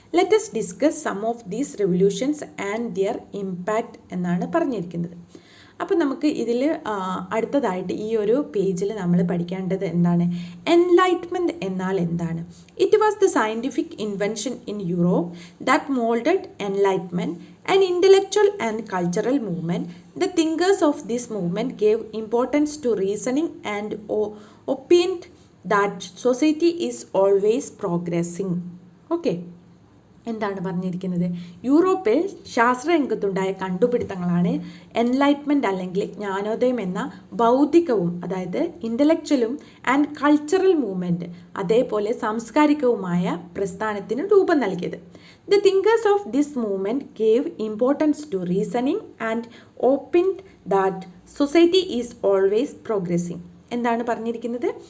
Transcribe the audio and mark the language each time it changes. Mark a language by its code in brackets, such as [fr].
[en] let us discuss some of these revolutions and their impact [ml] എന്നാണ് പറഞ്ഞിരിക്കുന്നത്. അപ്പോൾ നമുക്ക് ഇതിൽ അടുത്തതായിട്ട് ഈ ഒരു പേജിൽ നമ്മൾ പഠിക്കേണ്ടത് എന്താണ്? [en] enlightenment [ml] എന്നാൽ എന്താണ്? [en] It was the scientific invention in Europe that moulded enlightenment, an intellectual and cultural movement. The thinkers of this movement gave importance to reasoning and opined that society is always progressing. Okay. [ml] എന്താണ് പറഞ്ഞിരിക്കുന്നത്? യൂറോപ്പിൽ ശാസ്ത്രരംഗത്തുണ്ടായ കണ്ടുപിടുത്തങ്ങളാണ് enlightenment അല്ലെങ്കിൽ ജ്ഞാനോദയം എന്ന ബൗദ്ധികവും, അതായത് [en] ഇൻ്റലക്ച്വലും and cultural movement, [ml] അതേപോലെ സാംസ്കാരികവുമായ പ്രസ്ഥാനത്തിന് രൂപം നൽകിയത്. [en] The thinkers of this movement gave importance to reasoning and opined that society is always progressing. [ml] എന്താണ് പറഞ്ഞിരിക്കുന്നത്?